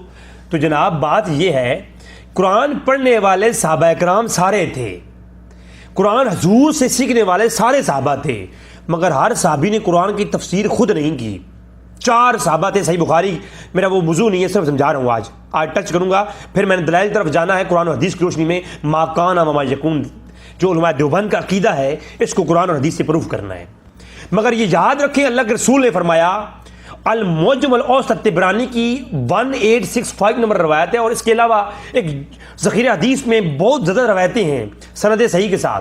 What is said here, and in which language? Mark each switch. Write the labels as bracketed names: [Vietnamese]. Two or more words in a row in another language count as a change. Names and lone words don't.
[Urdu] تو جناب بات یہ ہے، قرآن پڑھنے والے صحابہ کرام سارے تھے، قرآن حضور سے سیکھنے والے سارے صحابہ تھے، مگر ہر صحابی نے قرآن کی تفسیر خود نہیں کی۔ 4 صحابہ تھے، صحیح بخاری میرا وہ موضوع نہیں ہے، صرف سمجھا رہا ہوں، آج ٹچ کروں گا، پھر میں نے دلائل طرف جانا ہے قرآن و حدیث کی روشنی میں۔ [Arabic] ما کان و ما یکون [Urdu] جو علماء دیوبند کا عقیدہ ہے اس کو قرآن اور حدیث سے پروف کرنا ہے۔ مگر یہ یاد رکھیں اللہ کے رسول نے فرمایا، المعجم الاوسط طبرانی کی 1865 نمبر روایت ہے، اور اس کے علاوہ ایک ذخیرہ حدیث میں بہت زیادہ روایتیں ہیں سند صحیح کے ساتھ۔